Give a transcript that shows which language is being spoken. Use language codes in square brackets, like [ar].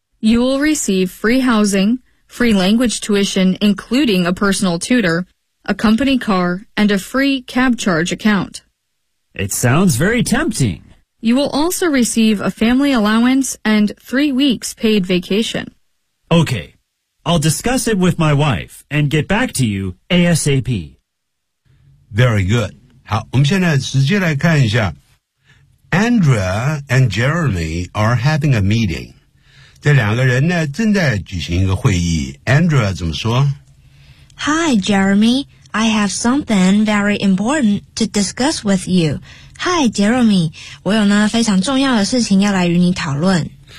[en] You will receive free housing, free language tuition including a personal tutor, a company car, and a free cab charge account. It sounds very tempting. You will also receive a family allowance and 3 weeks paid vacation. Okay, I'll discuss it with my wife and get back to you ASAP. Very good. [zh] 好，我们现在直接来看一下。 [en] Andrea and Jeremy are having a meeting. [zh] 这两个人呢正在举行一个会议。 Andrea 怎么说？ [en] Hi, Jeremy. I have something very important to discuss with you. Hi, Jeremy. [zh] 我有呢非常重要的事情要来与你讨论。